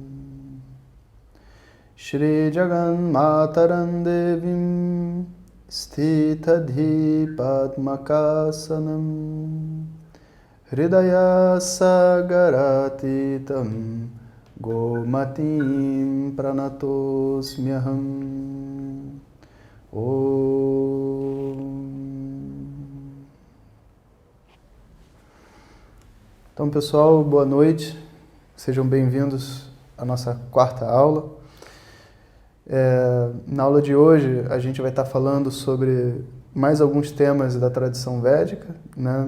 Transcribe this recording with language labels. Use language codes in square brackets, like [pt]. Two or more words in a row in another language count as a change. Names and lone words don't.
[sa] Shri Jagan Mataram Devim Sthitadhi Padmakasanam Hridaya Sagaratitam Gomatim Pranatosmyaham Om. [pt] Então, pessoal, boa noite. Sejam bem-vindos à nossa quarta aula. Na aula de hoje, a gente vai estar falando sobre mais alguns temas da tradição védica, né?